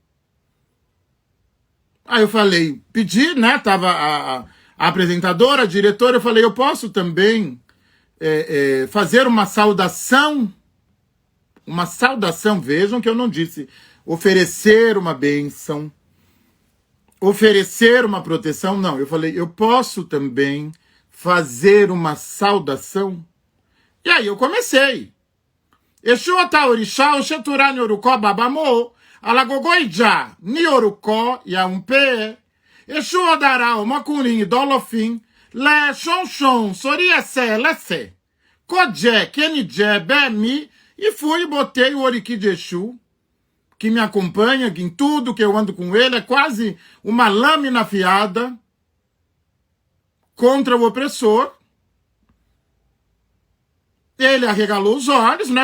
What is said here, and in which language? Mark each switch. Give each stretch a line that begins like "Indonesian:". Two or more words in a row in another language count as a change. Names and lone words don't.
Portuguese: Aí eu falei, pedi, né, tava a apresentadora, a diretora, eu falei, eu posso também fazer uma saudação, vejam que eu não disse oferecer uma bênção, oferecer uma proteção, não, eu falei, eu posso também fazer uma saudação. E aí eu comecei.
Yoruba: Exu Ataorixá, Oxeturá, Nyorukó, Babamô, Alagogoijá, Nyorukó, Yaumpe, Exu Odará, Omacurim, Dolofim, Lé, Xonxon, Soriessé, Lessé, Kodjé, Kenidjé, Bemi,
Portuguese: e fui e botei o Oriki de Exu, que me acompanha, que em tudo que eu ando com ele, é quase uma lâmina afiada contra o opressor. Ele arregalou os olhos, né?